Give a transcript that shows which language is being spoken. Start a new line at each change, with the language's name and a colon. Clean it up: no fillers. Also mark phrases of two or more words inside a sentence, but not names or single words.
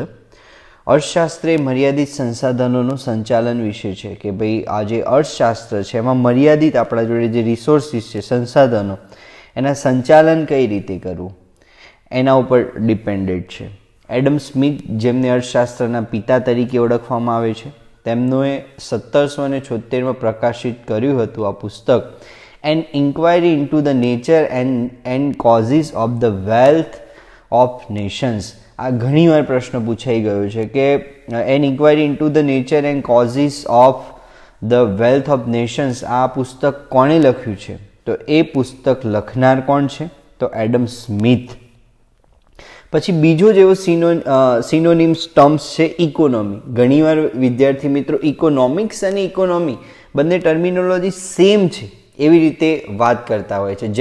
Gujarati: અર્થશાસ્ત્ર એ મર્યાદિત સંસાધનોનું સંચાલન વિશે છે કે ભાઈ આ જે અર્થશાસ્ત્ર છે એમાં મર્યાદિત આપણા જોડે જે રિસોર્સિસ છે, સંસાધનો, એના સંચાલન કઈ રીતે કરવું એના ઉપર ડિપેન્ડેડ છે. એડમ સ્મિથ, જેમને અર્થશાસ્ત્રના પિતા તરીકે ઓળખવામાં આવે છે, તેમણે 1776માં પ્રકાશિત કર્યું હતું આ પુસ્તક
English: An Inquiry into the Nature and Causes of the Wealth of Nations.
Gujarati: આ ઘણીવાર પ્રશ્ન પૂછાઈ ગયો છે કે
English: An Inquiry into the Nature and Causes of the Wealth of Nations
Gujarati: આ પુસ્તક કોણે લખ્યું છે? તો એ પુસ્તક લખનાર કોણ છે? તો એડમ સ્મિથ. પછી બીજો જેવો
English: synonyms terms
Gujarati: છે ઇકોનોમી. ઘણીવાર વિદ્યાર્થી મિત્રો ઇકોનોમિક્સ અને ઇકોનોમી બંને
English: terminology same
Gujarati: છે એવી રીતે વાત કરતા હોય છે.